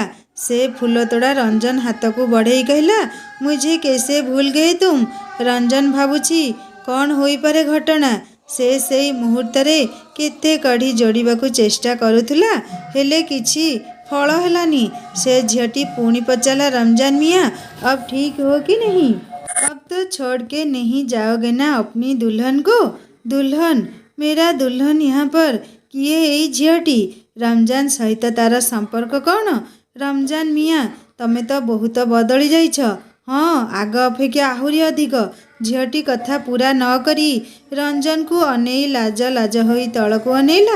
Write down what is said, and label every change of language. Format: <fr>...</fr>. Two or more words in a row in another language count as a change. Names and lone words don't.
<or>ସେ ଫୁଲତୋଡ଼ା ରଞ୍ଜନ ହାତକୁ ବଢ଼େଇ କହିଲା,</or> <hi>मुझे कैसे भूल गए तुम?</hi> <or>ରଞ୍ଜନ ଭାବୁଛି କ'ଣ ହୋଇପାରେ ଘଟଣା। ସେ ସେଇ ମୁହୂର୍ତ୍ତରେ କେତେ କଢ଼ି ଯୋଡ଼ିବାକୁ ଚେଷ୍ଟା କରୁଥିଲା, ହେଲେ କିଛି ଫଳ ହେଲାନି। ସେ ଝିଅଟି ପୁଣି ପଚାରିଲା, ରମଜାନ</or> <hi>मियाँ अब ठीक हो कि नहीं? अब तो छोड़ के नहीं जाओगे ना अपनी दुल्हन को? दुल्हन? मेरा दुल्हन यहाँ पर?</hi> <or>କିଏ ଏଇ ଝିଅଟି? ରମଜାନ ସହିତ ତାର ସମ୍ପର୍କ କ'ଣ? ରମଜାନ ମିଆଁ ତମେ ତ ବହୁତ ବଦଳି ଯାଇଛ। ହଁ, ଆଗ ଅପେକ୍ଷା ଆହୁରି ଅଧିକ। ଝିଅଟି କଥା ପୂରା ନ କରି ରଞ୍ଜନକୁ ଅନେଇ ଲାଜ ଲାଜ ହୋଇ ତଳକୁ ଅନେଇଲା।</or>